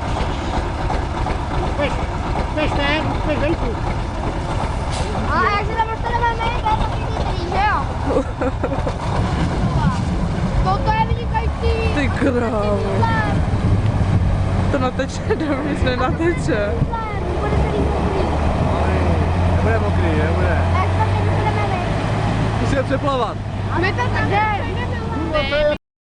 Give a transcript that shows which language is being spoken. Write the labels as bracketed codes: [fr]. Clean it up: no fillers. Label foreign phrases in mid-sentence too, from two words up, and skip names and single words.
[pt] Peguei tudo. Ah, ajuda a mostrar a mamãe, vai pra dirigir, ó. Voltou a vir de [cs] Ty krávo. To nateče, dobře, nateče. Nebude mokrý, nebude. Tak to mě bude. Musíme přeplavat. A my to tak jdeme.